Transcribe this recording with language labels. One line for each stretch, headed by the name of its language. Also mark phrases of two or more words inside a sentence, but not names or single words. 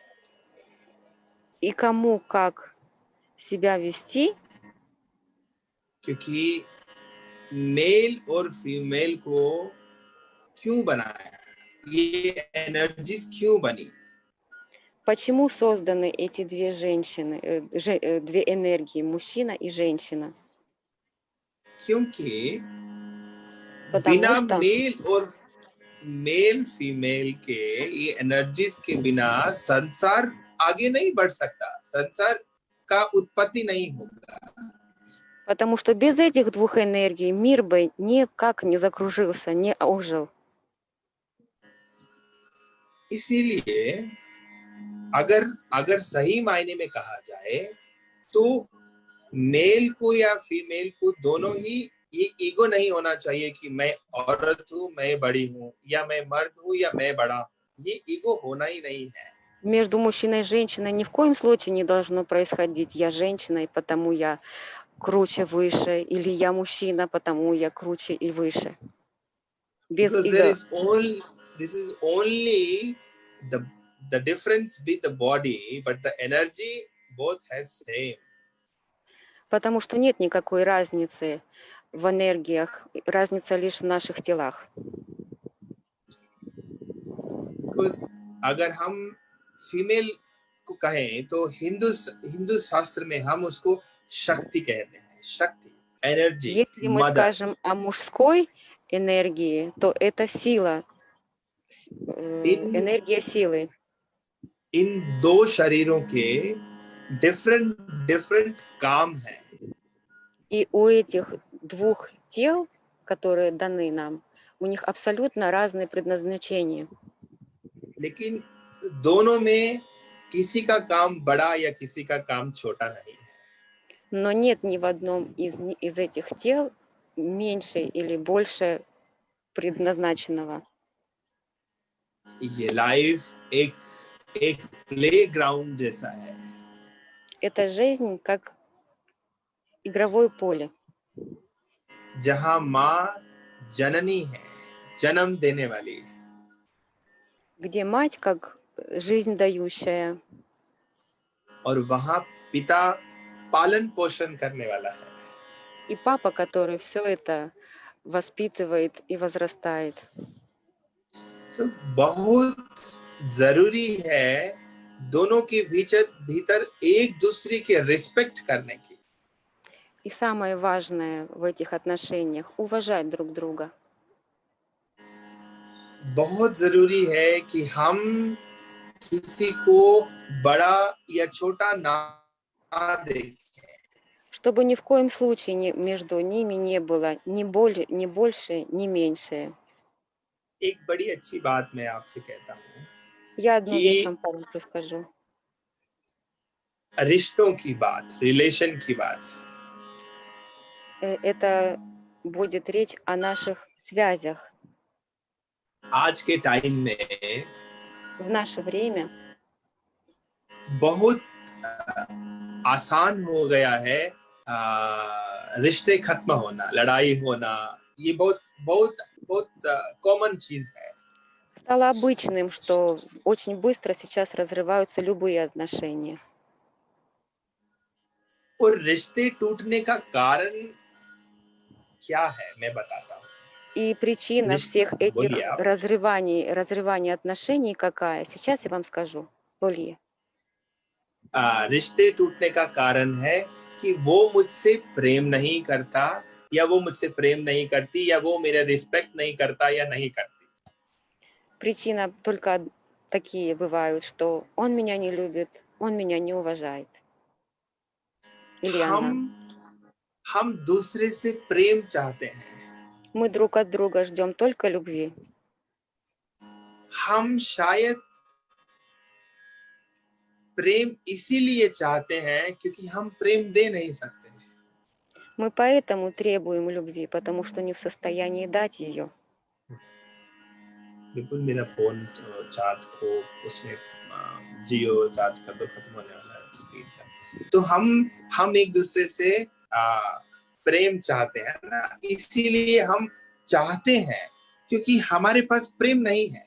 Russian: И кому как себя वести,
Hindi: क्योंकि मेल और फीमेल को क्यों बनाया, ये एनर्जीज क्यों बनी?
Russian: почему созданы эти две женщины, две энергии, мужчина и женщина.
Hindi: क्योंकि
Russian: Потому
Hindi: बिना
Russian: что
Hindi: मेल फीमेल के ये एनर्जीज के बिना संसार आगे नहीं बढ़ सकता, संसार का उत्पत्ति नहीं होगा।
Russian: Потому что без этих двух энергий мир бы никак не закружился, не ожил.
Hindi: इसीलिए अगर अगर सही मायने में कहा जाए तो मेल को या फीमेल को दोनों ही ये ईगो नहीं होना चाहिए कि मैं औरत हूँ, मैं बड़ी हूँ, या मैं मर्द हूँ या मैं बड़ा हूँ। ये ईगो होना ही नहीं है।
Russian: Между мужчиной и женщиной ни в коем случае не должно происходить «я женщина, и потому я круче, выше», или «я мужчина, потому я круче и выше». Без
English: Because
Russian: эго.
English: this is only the difference with the body, but the energy both have same.
Russian: Потому что нет никакой разницы в энергиях, разница лишь в наших телах.
Hindi: Because अगर हम फीमेल को कहें तो हिंदू शास्त्र में हम उसको शक्ति कहते हैं, शक्ति, एनर्जी,
Russian: Если мы
Hindi: मदर।
Russian: скажем о мужской энергии, то это сила, энергия силы.
Hindi: इन दो शरीरों के
English: different different
Hindi: काम है।
Russian: И у этих двух тел, которые даны нам, у них абсолютно разные предназначения.
Hindi: लेकिन दोनों में किसी का काम बड़ा या किसी का काम छोटा नहीं है।
Russian: Но нет ни в одном из этих тел меньше или больше предназначенного.
Hindi: ये लाइफ एक प्लेग्राउंड जैसा है।
Russian: Это жизнь как игровое поле,
Hindi: जहां माँ जननी है, जन्म देने वाली,
Russian: где мать как жизнь дающая,
Hindi: और वहां पिता पालन पोषण करने वाला है।
Russian: И папа, который все это воспитывает и возрастает.
Hindi: तो बहुत जरूरी है दोनों के भीतर एक दूसरे के रिस्पेक्ट करने की।
Russian: И самое важное в этих отношениях — уважать друг друга.
Hindi: बहुत जरूरी है कि हम किसी को बड़ा या छोटा ना देखें।
Russian: Чтобы ни в коем случае между ними не было ни больше, ни меньше.
Hindi: एक बड़ी अच्छी बात मैं आपसे कहता हूँ
Russian: Я одну вещь
Hindi: कि
Russian: вам парочку скажу.
Hindi: रिश्तों की बात, रिलेशन की बात,
Russian: Это будет речь о наших связях.
Hindi: आज के टाइम में
Russian: В नаше время
Hindi: बहुत आसान हो गया है रिश्ते खत्म होना, लड़ाई होना। ये बहुत बहुत बहुत कॉमन चीज है।
Russian: стало обычным, что очень быстро сейчас разрываются любые отношения.
Hindi: और रिश्ते टूटने का कारण क्या है मैं बताता हूँ।
Russian: И причина
Hindi: रिश्ते
Russian: всех этих
Hindi: बोलिए आप।
Russian: разрываний отношений какая? Сейчас я вам скажу. Более.
Hindi: रिश्ते टूटने का कारण है कि वो मुझसे प्रेम नहीं करता, या वो मुझसे प्रेम नहीं करती, या वो मेरा रिस्पेक्ट नहीं करता या नहीं करती।
Russian: Причина только такие бывают, что он меня не любит, он меня не уважает. Или она.
Hindi: हम दूसरे से प्रेम चाहते हैं।
Russian: Мы друг от друга ждем только любви.
Hindi: हम शायद प्रेम इसीलिए चाहते हैं क्योंकि हम प्रेम दे नहीं सकते।
Russian: Мы поэтому требуем любви, потому что не в состоянии дать ее.
Hindi: बिल्कुल मेरा फोन चार्ज को उसमें जियो चार्ज कर दो, खत्म होने वाला है स्पीड का। तो हम एक दूसरे से प्रेम चाहते हैं ना, इसीलिए हम चाहते हैं क्योंकि हमारे पास प्रेम नहीं है।